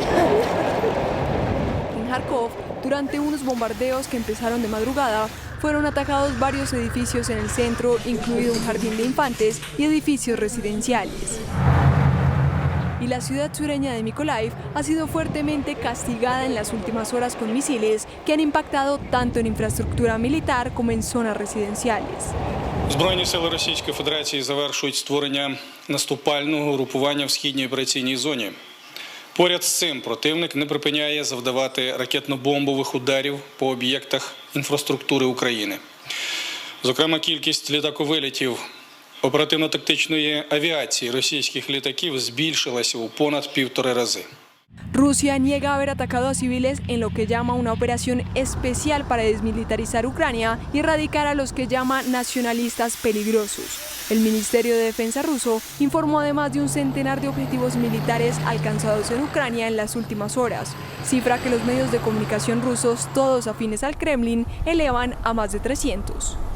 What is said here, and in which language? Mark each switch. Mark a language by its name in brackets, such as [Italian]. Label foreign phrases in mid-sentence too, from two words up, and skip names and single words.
[Spanish] En Kharkov, durante unos bombardeos que empezaron de madrugada, fueron atacados varios edificios en el centro, incluido un jardín de infantes y edificios residenciales. Y la ciudad sureña de Mykolaiv ha sido fuertemente castigada en las últimas horas con misiles que han impactado tanto en infraestructura militar como en zonas residenciales. [Ukrainian] Збройні сили Російської Федерації завершують створення наступального групування в східній операційній зоні. Поряд з цим противник не припиняє завдавати ракетно-бомбових ударів по об'єктах інфраструктури України. Зокрема, кількість літаковилітів оперативно-тактичної авіації російських літаків збільшилася у понад 1,5 рази. [Spanish] Rusia niega haber atacado a civiles en lo que llama una operación especial para desmilitarizar Ucrania y erradicar a los que llama nacionalistas peligrosos. El Ministerio de Defensa ruso informó además de un centenar de objetivos militares alcanzados en Ucrania en las últimas horas, cifra que los medios de comunicación rusos, todos afines al Kremlin, elevan a más de 300.